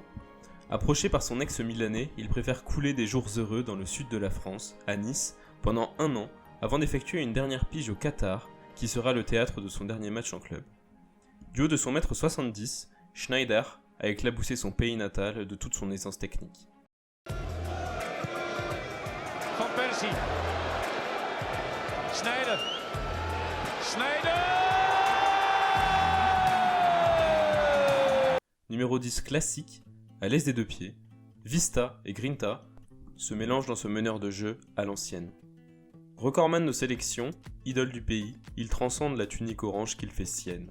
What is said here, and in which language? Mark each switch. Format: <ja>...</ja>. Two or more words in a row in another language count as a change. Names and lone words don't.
<fr>Approché par son ex-milanais, il préfère couler des jours heureux dans le sud de la France, à Nice, pendant 1 an, avant d'effectuer une dernière pige au Qatar, qui sera le théâtre de son dernier match en club. Du haut de son mètre 70, Sneijder a éclaboussé son pays natal de toute son aisance technique. Van Persie. Sneijder. Sneijder! Numéro 10 classique, à l'aise des 2 pieds, Vista et Grinta se mélangent dans ce meneur de jeu à l'ancienne. Recordman de sélection, idole du pays, il transcende la tunique orange qu'il fait sienne.</fr>